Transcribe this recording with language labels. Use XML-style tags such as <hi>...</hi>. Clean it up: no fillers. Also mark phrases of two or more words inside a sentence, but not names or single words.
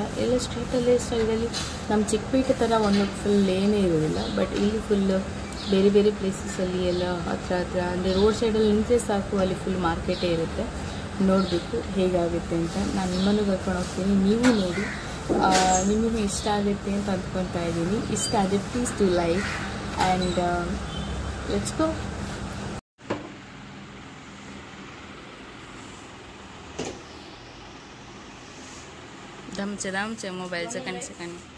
<kn>ಎಲ್ಲ ಸ್ಟ್ರೀಟಲ್ಲೇ ಸ್ಟೈಲಲ್ಲಿ ನಮ್ಮ ಚಿಕ್ಕಪೇಟೆ ಥರ ಒಂದು ಫುಲ್ ಲೇನೇ ಇರೋದಿಲ್ಲ, ಬಟ್ ಇಲ್ಲಿ ಫುಲ್ ಬೇರೆ ಬೇರೆ ಪ್ಲೇಸಸಲ್ಲಿ ಎಲ್ಲ ಹತ್ರ ಅಂದರೆ ರೋಡ್ ಸೈಡಲ್ಲಿ ನಿಂತರೆ ಸಾಕು, ಅಲ್ಲಿ ಫುಲ್ ಮಾರ್ಕೆಟೇ ಇರುತ್ತೆ. ನೋಡಬೇಕು ಹೇಗಾಗುತ್ತೆ ಅಂತ. ನಾನು ನಿಮ್ಮನ್ನು ಕರ್ಕೊಂಡು ಹೋಗ್ತೀನಿ, ನೀವು ನೋಡಿ ನಿಮಗೂ ಇಷ್ಟ ಆಗುತ್ತೆ ಅಂತ ಅಂದ್ಕೊತಾ ಇದ್ದೀನಿ. ಇಷ್ಟ ಆದರೆ</kn> <en>please to like and let's go. दामचे मोबाईलचं कणसे</en>